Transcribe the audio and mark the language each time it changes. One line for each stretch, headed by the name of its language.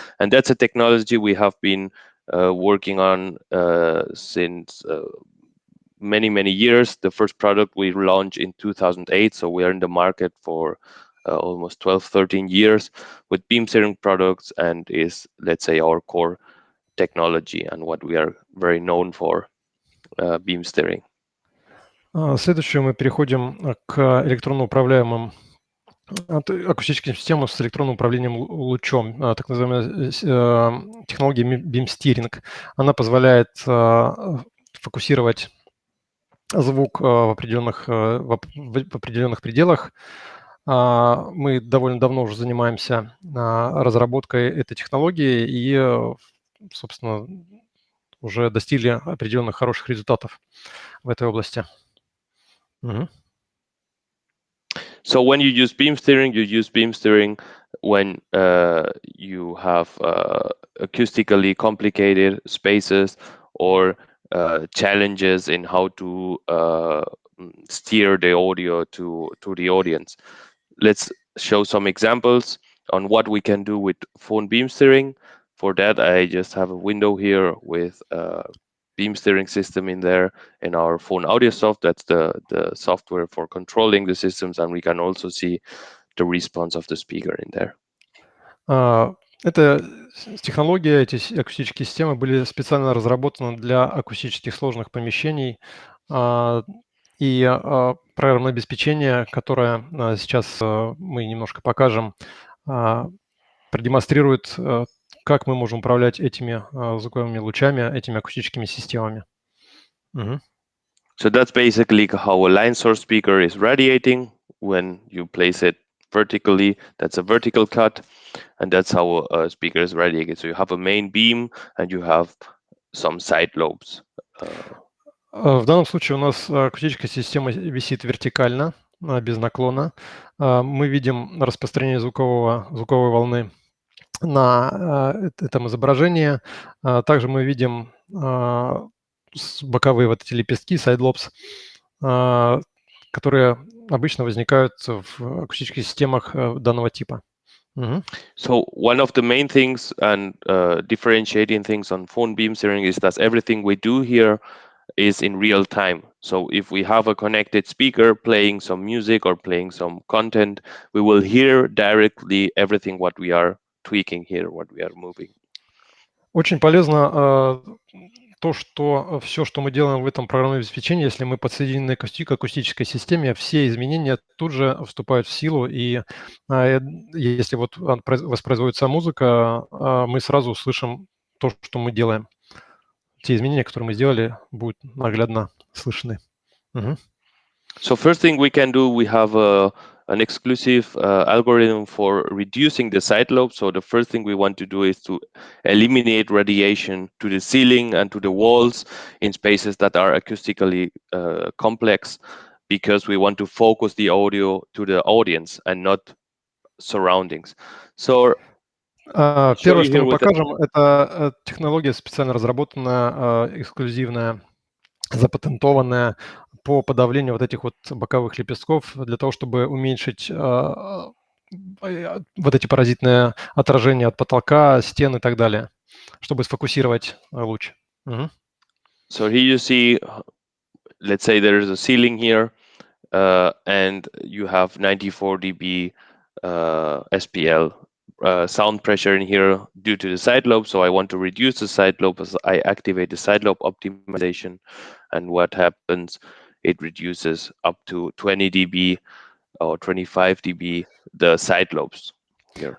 English: And that's a technology we have been working on since many years. The first product we launched in 2008, so we are in the market for almost 12-13 years with beam steering products, and is, let's say, our core technology and what we are very known for, beam steering.
Russian: Следующее мы переходим к электронно управляемым акустическим системам с электронным управлением лучом, так называемая технология Beam Steering. Она позволяет фокусировать звук в определенных пределах. Мы довольно давно уже занимаемся разработкой этой технологии и, собственно, уже достигли определенных хороших результатов в этой области.
English: So when you use beam steering when you have acoustically complicated spaces or challenges in how to steer the audio to the audience. Let's show some examples on what we can do with Fohhn beam steering. For that, I just have a window here with beam steering system in there in our Fohhn AudioSoft. That's the software for controlling the systems, and we can also see the response of the speaker in there.
Russian: Эта технология, эти акустические системы были специально разработаны для акустических сложных помещений, и программное обеспечение, которое сейчас мы немножко покажем, продемонстрирует, как мы можем управлять этими звуковыми лучами, этими акустическими системами.
English: So that's basically how a line source speaker is radiating when you place it vertically. That's a vertical cut, and that's how a speaker is radiating. So you have a main beam and you have some side lobes.
Russian: В данном случае у нас акустическая система висит вертикально, без наклона. Мы видим распространение звуковой волны на этом изображении. Также мы видим боковые вот эти лепестки, side lobes, которые обычно возникают в акустических системах данного типа.
English: So one of the main things and differentiating things on Fohhn beam steering is that everything we do here is in real time. So if we have a connected speaker playing some music or playing some content, we will hear directly everything what we are tweaking here, what we are moving.
Russian: Очень полезно то, что все, что мы делаем в этом программном обеспечении, если мы подсоединены к акустической системе, все изменения тут же вступают в силу, и если вот воспроизводится музыка, мы сразу услышим то, что мы делаем. Те изменения, которые мы сделали, будут наглядно слышны.
English: So first thing we can do, we have an exclusive algorithm for reducing the side lobe. So the first thing we want to do is to eliminate radiation to the ceiling and to the walls in spaces that are acoustically complex, because we want to focus the audio to the audience and not surroundings. So
Russian: первое, что мы покажем, это технология специально разработанная, эксклюзивная, запатентованная по подавлению вот этих вот боковых лепестков для того, чтобы уменьшить вот эти паразитные отражения от потолка, стен и так далее, чтобы сфокусировать луч.
English: So here you see, let's say there is a ceiling here, and you have 94 dB SPL sound pressure in here due to the side lobe. So I want to reduce the side lobe as I activate the side lobe optimization, and what happens, it reduces up to 20 dB or 25 dB the side lobes here.